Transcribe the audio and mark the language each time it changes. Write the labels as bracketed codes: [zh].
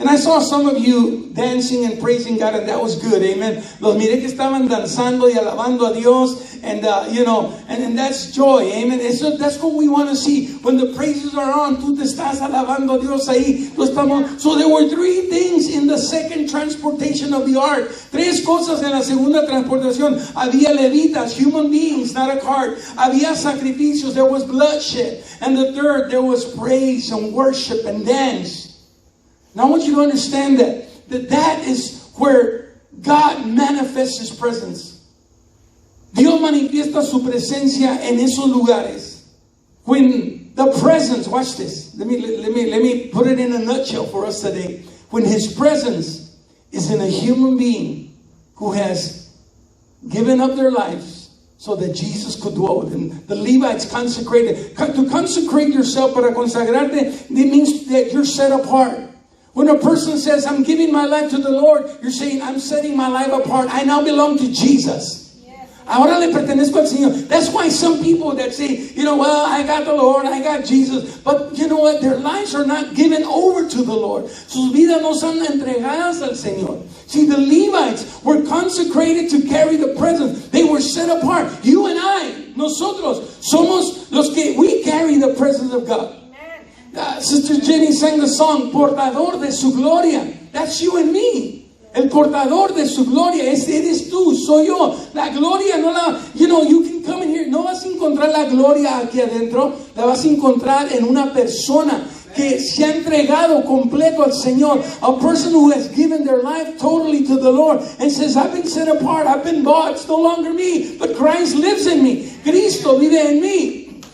[en] And I saw some of you dancing and praising God, and that was good, amen. [es] Los miré que estaban danzando y alabando a Dios, [en] and and that's joy, amen. That's what we want to see. When the praises are on, [es] tú te estás alabando a Dios ahí. [en] So there were 3 things in the second transportation of the ark. [es] 3 cosas en la segunda transportación. Había levitas, [en] human beings, not a cart. [es] Había sacrificios, [en] there was bloodshed. And the third, there was praise and worship and dance. Now I want you to understand that is where God manifests His presence. [es] Dios manifiesta su presencia en esos lugares. [en] When the presence, watch this. Let me put it in a nutshell for us today. when His presence is in a human being who has given up their lives so that Jesus could dwell with them. The Levites consecrated. To consecrate yourself, [es] para consagrarte, [en] it means that you're set apart. When a person says, I'm giving my life to the Lord, you're saying, I'm setting my life apart. I now belong to Jesus. [es] Ahora le pertenezco al Señor. [en] That's why some people that say, well, I got the Lord, I got Jesus. But you know what? Their lives are not given over to the Lord. [es] Sus vidas no son entregadas al Señor. [en] See, the Levites were consecrated to carry the presence. They were set apart. You and I, [es] nosotros, somos los que [en] we carry the presence of God. Sister Jenny sang the song, [es] Portador de su gloria. [en] That's you and me. [es] El portador de su gloria, eres tú, soy yo. La gloria no la, [en] you can come in here. [es] No vas a encontrar la gloria aquí adentro. La vas a encontrar en una persona que se ha entregado completo al Señor. [en] A person who has given their life totally to the Lord and says, I've been set apart, I've been bought. It's no longer me, but Christ lives in me. [es] Cristo vive en mí.